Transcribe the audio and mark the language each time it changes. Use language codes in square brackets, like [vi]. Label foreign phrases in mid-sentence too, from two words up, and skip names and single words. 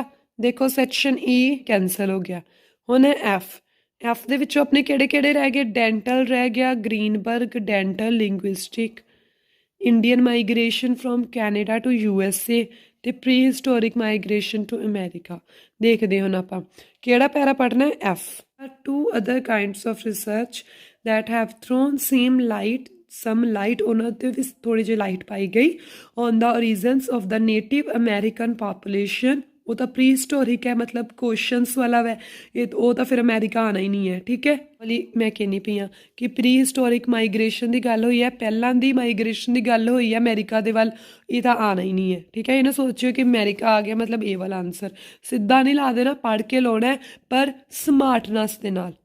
[pa] ਦੇਖੋ ਸੈਕਸ਼ਨ E ਕੈਂਸਲ ਹੋ ਗਿਆ, ਹੁਣ ਹੈ ਐਫ ਦੇ ਵਿੱਚੋਂ ਆਪਣੇ ਕਿਹੜੇ ਰਹਿ ਗਏ? [en] ਡੈਂਟਲ [pa] ਰਹਿ ਗਿਆ, [en] Greenberg, dental, linguistic, Indian migration from Canada to USA ਤੇ prehistoric migration to America. [pa] ਦੇਖਦੇ ਹੁਣ ਆਪਾਂ ਕਿਹੜਾ ਪੈਰਾ ਪੜ੍ਹਨਾ ਹੈ? ਐਫ। [en] 2 other kinds of research that have thrown some light, [pa] ਉਹਨਾਂ 'ਤੇ ਵੀ ਥੋੜ੍ਹੀ ਜਿਹੀ ਲਾਈਟ ਪਾਈ ਗਈ, [en] on the origins of the Native American population। [pa] ਉਹ ਤਾਂ ਪ੍ਰੀ ਹਿਸਟੋਰਿਕ ਹੈ, ਮਤਲਬ ਕੁਐਸਚਨਸ ਵਾਲਾ ਵੈ, ਉਹ ਤਾਂ ਫਿਰ ਅਮਰੀਕਾ ਆਉਣਾ ਹੀ ਨਹੀਂ ਹੈ। ਠੀਕ ਹੈ, ਵਾਲੀ ਮੈਂ ਕਹਿੰਦੀ ਪਈ ਹਾਂ ਕਿ [en] prehistoric migration [pa] ਦੀ ਗੱਲ ਹੋਈ ਹੈ, ਪਹਿਲਾਂ ਦੀ ਮਾਈਗ੍ਰੇਸ਼ਨ ਦੀ ਗੱਲ ਹੋਈ ਹੈ ਅਮਰੀਕਾ ਦੇ ਵੱਲ, ਇਹ ਤਾਂ ਆਉਣਾ ਹੀ ਨਹੀਂ ਹੈ। ਠੀਕ ਹੈ, ਇਹ ਨਾ ਸੋਚਿਓ ਕਿ ਅਮਰੀਕਾ ਆ ਗਿਆ ਮਤਲਬ ਇਹ ਵਾਲਾ ਆਨਸਰ ਸਿੱਧਾ ਨਹੀਂ ਲਾ ਦੇਣਾ, ਪੜ੍ਹ ਕੇ ਲਾਉਣਾ ਪਰ ਸਮਾਰਟਨੈਸ ਦੇ ਨਾਲ।